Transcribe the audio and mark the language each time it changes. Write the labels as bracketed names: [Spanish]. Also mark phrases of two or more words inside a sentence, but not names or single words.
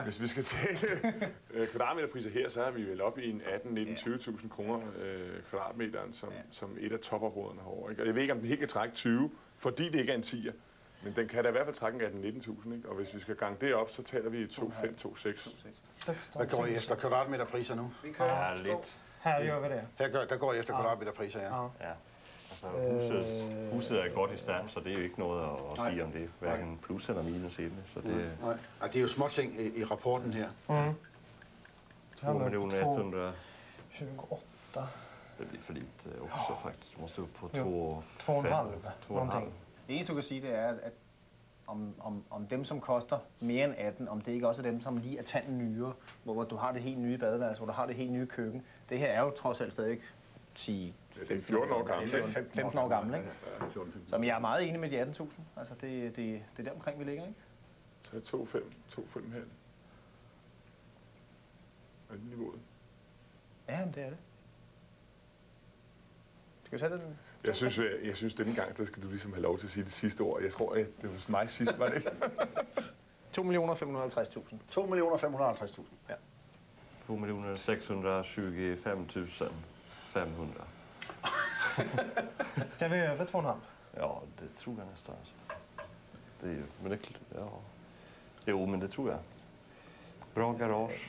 [Danish] Hvis vi skal tale kvadratmeterpriser her, så er vi vel oppe i en 18-20.000 kroner kvadratmeteren som et af topområderne herovre. Ikke? Og jeg ved ikke, om den helt kan trække 20, fordi det ikke er en 10'er. Men den kan da i hvert fald trække en 18-19.000, ikke? Og hvis vi skal gange det op, så taler vi 2,5-2,6. 16. Hvad går I efter kvadratmeterpriser nu? Ja, lidt. [Swedish] Här gör vi det. [Danish] Der går I efter kvadratmeterpriser, ja. Ja. Ja. Altså, huset er godt i stand, så det er jo ikke noget at sige om det. Hverken plus eller minus i det. Så det Nej. Ej, det er jo små ting i rapporten her. Mm. 2.100.000. 28. [Swedish] Det blir för lite också faktiskt. Du måste upp på Jo. 2,5. 2,5 någonting. [Danish] Det eneste, du kan sige, det er, at om dem, som koster mere end 18, om det ikke også er dem, som lige er tanden nyere, hvor du har det helt nye badeværelse, hvor du har det helt nye køkken. Det her er jo trods alt stadig 10, Det er 14 år gammel. 15 år gammel, ikke? Ja, 14-15. Så jeg er meget enig med de 18.000. Altså, det er der omkring, vi ligger, ikke? Så er 2,5. Er det niveauet? Ja, men det er det. Skal vi tage den? Jeg synes denne gang, der skal du ligesom have lov til at sige det sidste ord. Jeg tror, at det var mig sidst, var det ikke? 2.550.000. 2.550.000. Ja. 2.625.500. [Swedish] Ska vi över 2,5? Ja, det tror jag nästan. Alltså. Det är ju, men det, ja. Jo, men det tror jag. Bra garage.